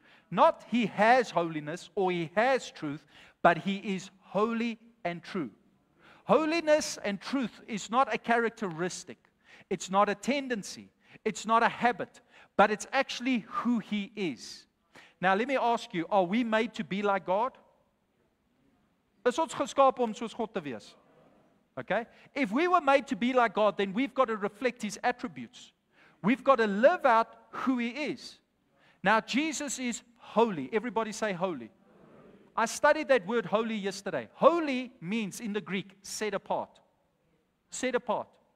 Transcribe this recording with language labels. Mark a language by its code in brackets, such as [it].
[en] Not he has holiness or he has truth, but he is holy and true. Holiness and truth is not a characteristic. It's not a tendency. It's not a habit. But it's actually who he is. Now let me ask you, are we made to be like God? [af] Is ons geskaap om soos God te wees? [en] Okay? If we were made to be like God, then we've got to reflect his attributes. We've got to live out who he is. Now Jesus is holy. Everybody say holy. I studied that word holy yesterday. Holy means in the Greek, set apart. Set apart.